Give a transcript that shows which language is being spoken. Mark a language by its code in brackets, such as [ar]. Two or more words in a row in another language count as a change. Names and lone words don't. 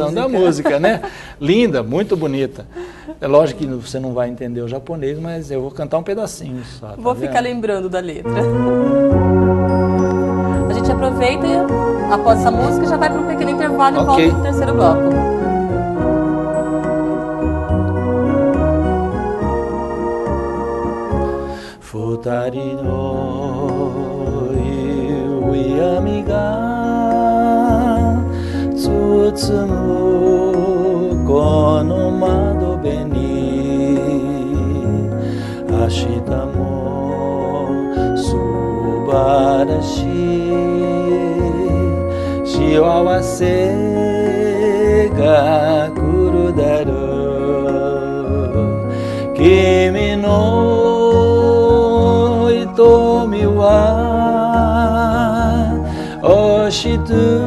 [pt] Tradução da música, né? Linda, muito bonita. É lógico que você não vai entender o japonês, mas eu vou cantar um pedacinho só. Vou ficar lembrando da letra. A gente aproveita e após essa música já vai para um pequeno intervalo e volta para o terceiro bloco. [ja] 二人の夕闇が包むこの窓辺に明日も subarashii幸せが来るだろう君の瞳は星と